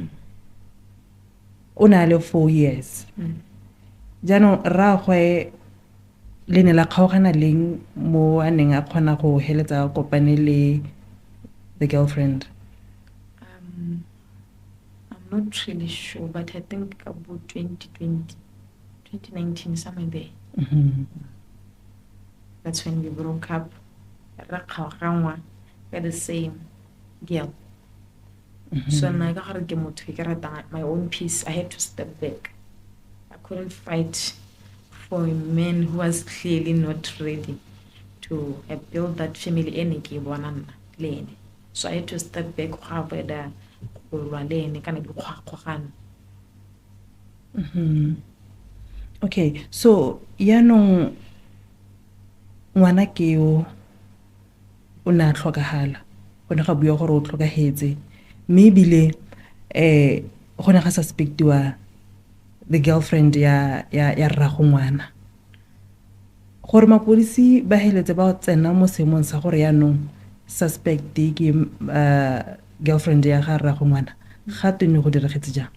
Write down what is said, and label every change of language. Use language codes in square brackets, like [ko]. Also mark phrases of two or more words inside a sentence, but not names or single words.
[tn] O na le 4 years. Jaanong rraagwe le ne la kgaogana leng mo a neng a kgona go heletsa kopane le [en] the girlfriend? I'm not really sure, but I think about 2020, 2019, somewhere there. That's when we broke up. We're the same girl. So now I got to my own peace. I had to step back. I couldn't fight for a man who was clearly not ready to build that family energy. So I had to step back. [tn] go lwa le ene kana dikgogano. Okay, so yaanong ngwana ke yo o ne a tlhokagala go ne ga bua gore o tlhokagetse mme ebile go ne ga suspectiwa [en] the girlfriend [tn] ya rrago ngwana gore mapodisi ba heletse ba tsena mo seemong sa gore yaanong suspect ke girlfriend ya ga rrago ngwana ga tene go diragetse jang?